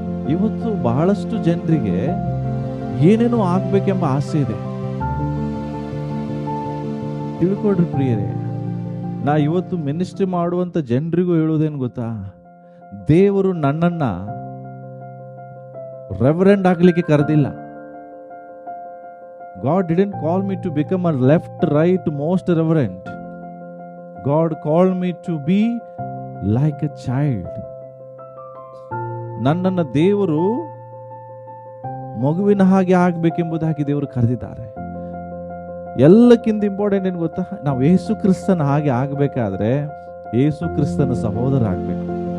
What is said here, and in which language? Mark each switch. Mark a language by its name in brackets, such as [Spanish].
[Kannada] ಇವತ್ತು ಬಹಳಷ್ಟು ಜನರಿಗೆ ಏನೇನೋ ಆಗ್ಬೇಕೆಂಬ ಆಸೆ ಇದೆ. ತಿಳ್ಕೊಡ್ರಿ ಪ್ರಿಯರೇ, ನಾ ಇವತ್ತು ಮಿನಿಸ್ಟ್ರಿ ಮಾಡುವಂತ ಜನರಿಗೂ ಹೇಳುವುದೇನು ಗೊತ್ತಾ? ದೇವರು ನನ್ನನ್ನ ರೆವರೆಂಡ್ ಆಗ್ಲಿಕ್ಕೆ ಕರೆದಿಲ್ಲ. [English] God didn't call me to become a left, right, most reverend. God called me to be like a child. [Kannada] ನನ್ನನ್ನು ದೇವರು ಮಗುವಿನ ಹಾಗೆ ಆಗ್ಬೇಕೆಂಬುದಾಗಿ ದೇವರು ಕರೆದಿದ್ದಾರೆ. ಎಲ್ಲಕ್ಕಿಂತ ಇಂಪಾರ್ಟೆಂಟ್ ಏನು ಗೊತ್ತಾ? ನಾವು ಯೇಸು ಕ್ರಿಸ್ತನ ಹಾಗೆ ಆಗ್ಬೇಕಾದ್ರೆ ಯೇಸು ಕ್ರಿಸ್ತನ ಸಹೋದರ ಆಗ್ಬೇಕು.